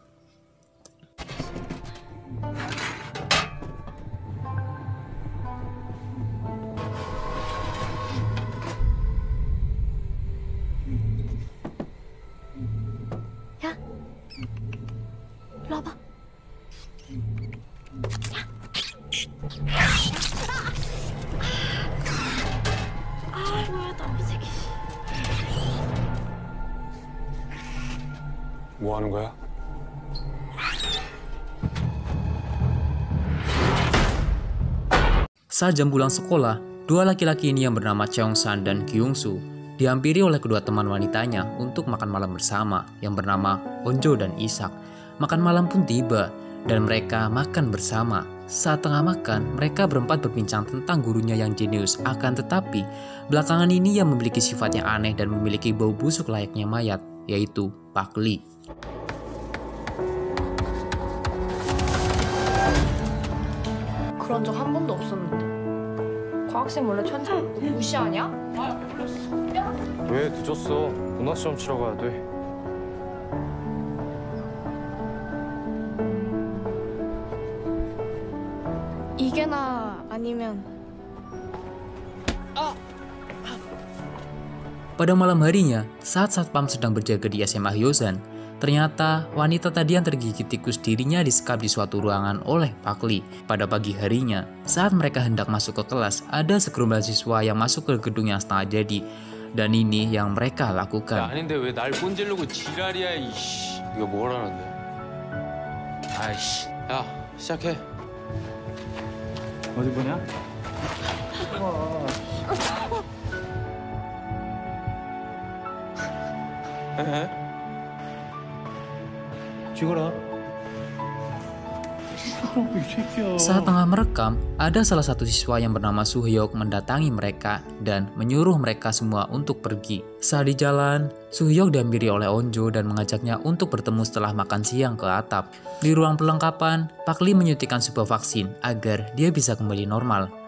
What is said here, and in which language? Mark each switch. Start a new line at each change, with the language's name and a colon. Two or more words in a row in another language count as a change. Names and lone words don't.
Indonesian: Ya, lo apa?
Korean: 뭐야, 너무 새끼. 뭐 하는 거야?
Indonesian: Saat jam pulang sekolah, dua laki-laki ini yang bernama Cheong-san dan Kyung-soo dihampiri oleh kedua teman wanitanya untuk makan malam bersama yang bernama Onjo dan Isak. Makan malam pun tiba dan mereka makan bersama. Saat tengah makan, mereka berempat berbincang tentang gurunya yang jenius. Akan tetapi, belakangan ini yang memiliki sifat yang aneh dan memiliki bau busuk layaknya mayat, yaitu Pak Lee.
Korean: 그런 적 한 번도 없었는데. 과학생 원래 천재 무시하냐? 왜 늦었어? 문화 시험 치러 가야 돼. 이게 나 아니면
Indonesian: Pada malam harinya, saat satpam sedang berjaga di SMA Hyozan, ternyata wanita tadi yang tergigit tikus dirinya disekap di suatu ruangan oleh Pak Lee. Pada pagi harinya, saat mereka hendak masuk ke kelas, ada segerombolan siswa yang masuk ke gedung yang setengah jadi. Dan ini yang mereka
Korean: 야,
Indonesian: lakukan.
Korean: 아닌데 왜 날 꼰질르고 지랄이야 이씨. 이거 뭐라는데? 아이씨. 야, 시작해. 어디 보냐? 죽어라. 이 새끼야.
Indonesian: Saat tengah merekam, ada salah satu siswa yang bernama Suhyok mendatangi mereka dan menyuruh mereka semua untuk pergi. Saat di jalan, Suhyok dihampiri oleh Onjo dan mengajaknya untuk bertemu setelah makan siang ke atap. Di ruang perlengkapan, Pak Lee menyuntikkan sebuah vaksin agar dia bisa kembali normal.